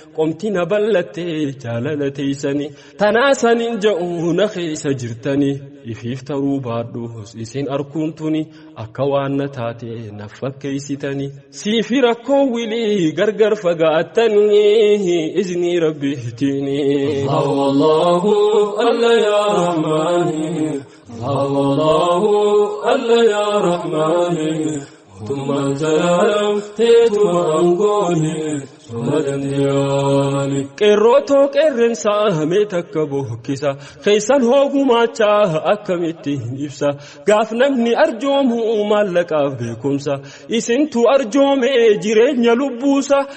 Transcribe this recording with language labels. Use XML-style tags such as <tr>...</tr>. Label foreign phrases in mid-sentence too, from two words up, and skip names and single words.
<om>Qomti na bal'attee jaalala teeysani. Tanaa sanin ja'u na keeysa jirtani. Ifiif taruu baadhuus isin arkuun tuni akka waan na taate na fakkeeysitani. Siifi rakkoo wilii gargar fagaattani izni rabbiitini.</om> <ar>الله، الله، الله يا رحمن. الله، الله، الله يا رحمن.</ar> <om>Mootummaan zalaalam teetuma aangooni. Suma dandeyaani. Qeerroo too qeerrensaa hamee takka bokkisa. Keeysan hoogumaachaa akkamitti hin ibsa. Gaaf namni arjoomu maallaqaaf beekumsa. Isintu arjoome jireenya lubbuusa.</om>